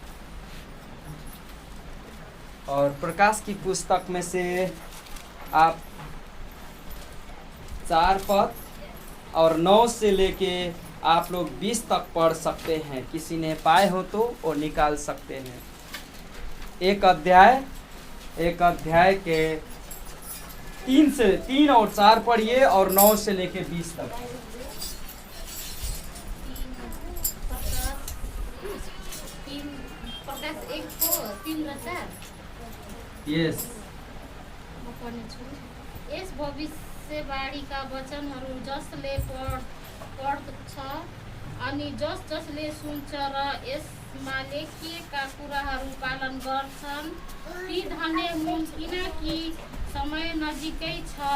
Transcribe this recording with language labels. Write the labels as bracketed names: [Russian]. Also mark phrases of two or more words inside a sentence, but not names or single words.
[Hindi] और प्रकाश की पुस्तक में से आप 4 पद और 9 से लेके आप लोग 20 तक पढ़ सकते हैं। किसी ने पाए हो तो वो निकाल सकते हैं। एक अध्याय के 3 और 4 पढ़िए और 9 से लेके 20 तक। [Nepali] यस, यस भविष्यवाणीका वचनहरू जसले पढ्छ अनि जसले सुन्छ र यसमा लेखिएका कुराहरू पालन गर्छन् ती धन्य हुन्, किनकि समय नजिकै छ।